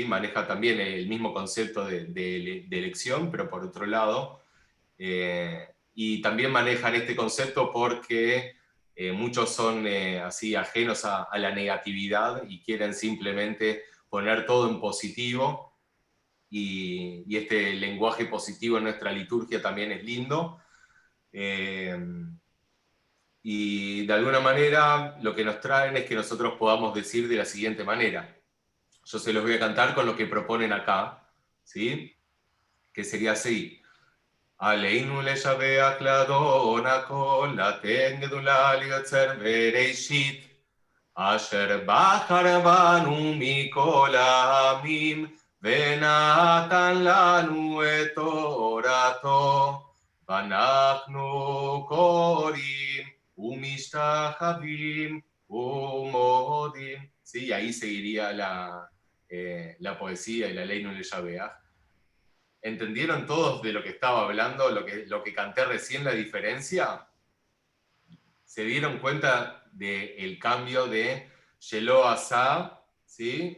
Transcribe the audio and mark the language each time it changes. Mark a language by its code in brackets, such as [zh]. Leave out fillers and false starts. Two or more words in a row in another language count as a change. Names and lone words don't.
[es] Maneja también el mismo concepto de elección, pero por otro lado, y también manejan este concepto porque muchos son así ajenos a la negatividad y quieren simplemente poner todo en positivo, y este lenguaje positivo en nuestra liturgia también es lindo. Y de alguna manera lo que nos traen es que nosotros podamos decir de la siguiente manera. Yo se los voy a cantar con lo que proponen acá, ¿sí? Que sería así. [he] עלינו לשבח לאדון הכל לתת גדולה ליוצר בראשית אשר בחר בנו מכל העמים ונתן לנו את תורתו, ואנחנו קוראים ומשתחווים ומודים. [es] Sí, ahí seguiría la poesía y la ley no le Shabeach. ¿Entendieron todos de lo que estaba hablando, lo que canté recién, la diferencia? ¿Se dieron cuenta del cambio de [he] שלא עשה, [es] ¿sí?